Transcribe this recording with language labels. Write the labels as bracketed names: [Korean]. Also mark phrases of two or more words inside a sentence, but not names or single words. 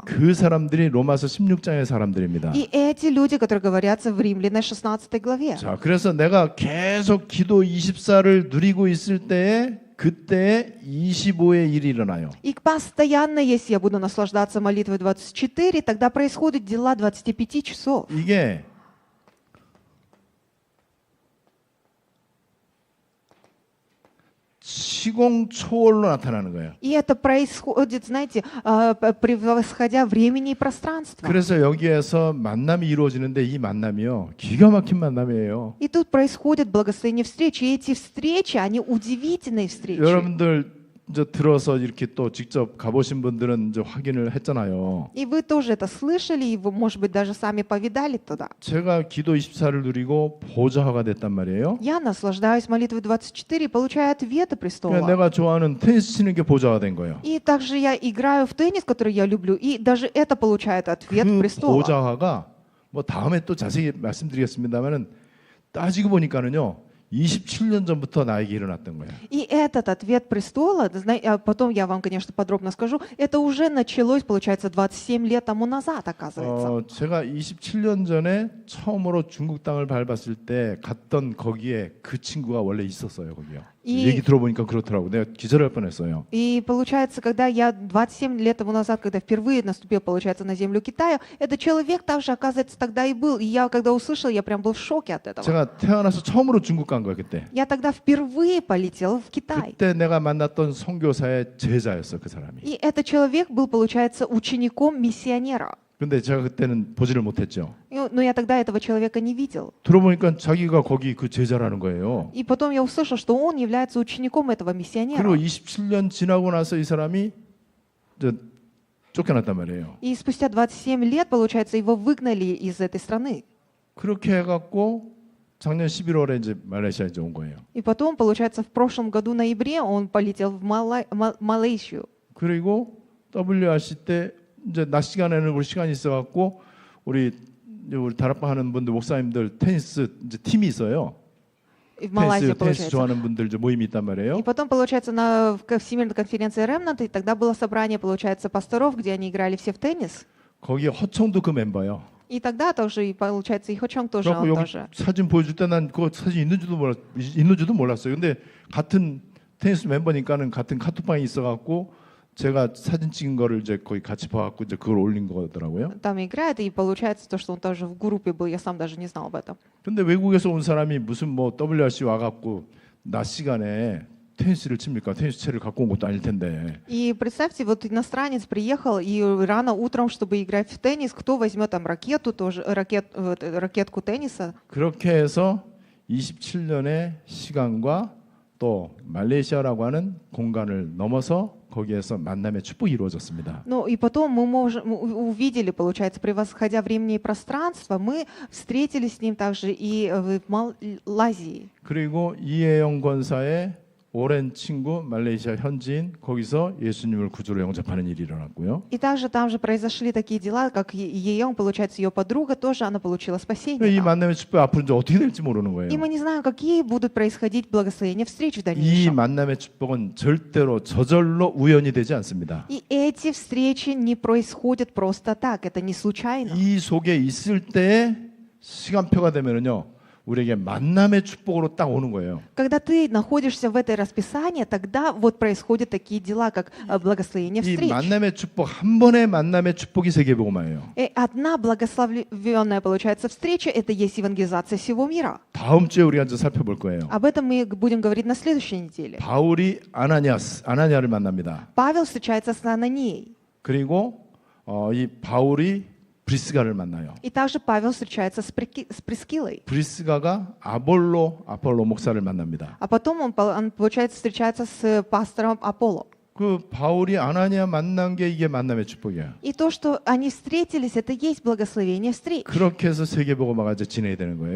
[Korean] 그 사람들이 로마서 16장의 사람들입니다. [Russian] И эти люди, которые говорятся в Римляне 16 главе. [Korean] 자, 그래서 내가 계속 기도 24를 누리고 있을 때에 그때 25의 일이 일어나요. [Russian] И постоянно, если я буду наслаждаться молитвой 24, тогда происходят дела 25 часов. [Korean] 이게 시공초월로 나타나는 거예요. [Russian] И это происходит, знаете, превосходя времени и пространство. [Korean] 그래서 여기에서 만남이 이루어지는데 이 만남이요. 기가 막힌 만남이에요. [Russian] И тут происходит благословение встречи. И эти встречи, они удивительные встречи. [Korean] 여러분들 이제 들어서 이렇게 또 직접 가보신 분들은 이제 확인을 했잖아요. [Russian] И вы тоже это слышали, и вы, может быть, даже сами повидали туда. [Korean] 제가 기도 24를 누리고 보좌가 됐단 말이에요. [Russian] Я наслаждаюсь молитвой 24 и получаю ответы [Korean] 그러니까 [Russian] престола. [Korean] 내가 좋아하는 테니스 치는 게 보좌가 된 거예요. [Russian] И также я играю в теннис, который я люблю, и даже это получает ответ [Korean] 그 [Russian] престола. [Korean] 보좌가 뭐 다음에 또 자세히 말씀드리겠습니다만은 따지고 보니까는요. 27년 전부터 나에게 일어났던 거예요. [Russian] И этот ответ престола, потом я вам, конечно, подробно скажу, это уже началось, получается, 27 лет тому назад, оказывается. [Korean] 제가 27년 전에 처음으로 중국 땅을 밟았을 때 갔던 거기에 그 친구가 원래 있었어요, 거기요. 얘기 들어보니까 그렇더라고. 내가 기절할 뻔했어요. [Russian] И получается, когда я 27 лет тому назад, когда впервые наступил, получается, на землю Китая, этот человек также, оказывается, тогда и был. И я, когда услышал, я прям был в шоке от этого. [Korean] 제가 태어나서 처음으로 중국 간 거예요, 그때. [Russian] Я тогда впервые полетел в Китай. [Korean] 그때 내가 만났던 선교사의 제자였어, 그 사람이. [Russian] И этот человек был, получается, учеником миссионера. [Korean] 근데 제가 그때는 보지를 못했죠. [Russian] Но я тогда этого человека не видел. [Korean] 들어보니까 자기가 거기 그 제자라는 거예요. [Russian] И потом я услышал, что он является учеником этого [Korean] 그리고 [Russian] миссионера. [Korean] 27년 지나고 나서 이 사람이 이제 쫓겨났단 말이에요. [Russian] И спустя 27 лет, получается, его выгнали из этой страны. [Korean] 그렇게 해갖고 작년 11월에 이제 말레이시아에 이제 온 거예요. [Russian] И потом, получается, в прошлом году, ноябре, он полетел в Малайзию. [Korean] 그리고 WRC 때 이제 낮 시간에는 우리 시간이 있어갖고 우리 다락방 하는 분들 목사님들 테니스 이제 팀이 있어요. [Russian] В Малайзии, [Korean] 테니스 [Russian] получается. [Korean] 좋아하는 분들 이제 모임이 있단 [Russian] И [Korean] 말이에요. [Russian] потом, получается, на Всемирной конференции Ремнант, и тогда было собрание, получается, пасторов, где они играли все в теннис. [Korean] 거기 허청도 그 멤버예요. [Russian] И тогда тоже, и получается, и Хочонг тоже, [Korean] 그래갖고 [Russian] он [Korean] 여기 [Russian] тоже. [Korean] 사진 보여줄 때 난 그거 사진 있는지도 몰랐어요. 근데 같은 테니스 멤버니까는 같은 카톡방에 있어갖고 제가 사진 찍은 거를 이제 거기 같이 봐갖고 이제 그걸 올린 거더라고요. [Russian] Там играет, и получается то, что он тоже в группе был, я сам даже не знал об этом. [Korean] 근데 외국에서 온 사람이 무슨 뭐 WRC 와갖고 낮 시간에 테니스를 칩니까? 테니스 채를 갖고 온 것도 아닐 텐데. [Russian] И представьте, вот иностранец приехал, и рано утром, чтобы играть в теннис, кто возьмет там ракету, тоже, ракетку тенниса. [Korean] 그렇게 해서 27년의 시간과 또 말레이시아라고 하는 공간을 넘어서 거기에서 만남의 축복이 이루어졌습니다. [Russian] Ну и потом мы увидели, получается, превосходя времени и пространство, мы встретились с ним также и в Малайзии. [Korean] 그리고 이혜영 권사의 오랜 친구 말레이시아 현지인 거기서 예수님을 구주로 영접하는 일이 일어났고요. [Russian] И также там же произошли такие дела, как Еем, получается, ее подруга тоже, она получила [Korean] 이 [Russian] спасение. там. [Korean] 만남의 축복 앞으로 이제 어떻게 될지 모르는 거예요. [Russian] И мы не знаем, какие будут происходить благословения встреч в [Korean] 이 [Russian] дальнейшем. [Korean] 만남의 축복은 절대로 저절로 우연이 되지 않습니다. [Russian] И эти встречи не происходят просто так, это не случайно. [Korean] 이 속에 있을 때에 시간표가 되면은요. 우리에게 만남의 축복으로 딱 오는 거예요. [Russian] Когда ты находишься в этой расписании, тогда вот происходят такие дела, как благословение [Korean] 이 [Russian] встреч. [Korean] 만남의 축복 한 번의 만남의 축복이 세계복음화예요. [Russian] И одна благословенная, получается, встреча, это есть евангелизация всего мира. [Korean] 다음 주에 우리가 이제 살펴볼 거예요. [Russian] Об этом мы будем говорить на следующей неделе. [Korean] 바울이 아나니아를 만납니다. [Russian] Павел встречается с Ананией. [Korean] 그리고 이 바울이 브리스가를 만나요. [Russian] И также Павел встречается с Прискилой. [Korean] 브리스가가 아폴로 목사를 만납니다. [Russian] А потом он, получается, встречается с пастором Аполло. [Korean] 그 바울이 아나니아 만난 게 이게 만남의 축복이에요. [Russian] И то, что они встретились, это есть благословение встреч. [Korean] 그렇게 해서 세계복음화가 이제 진행이 되는 거예요.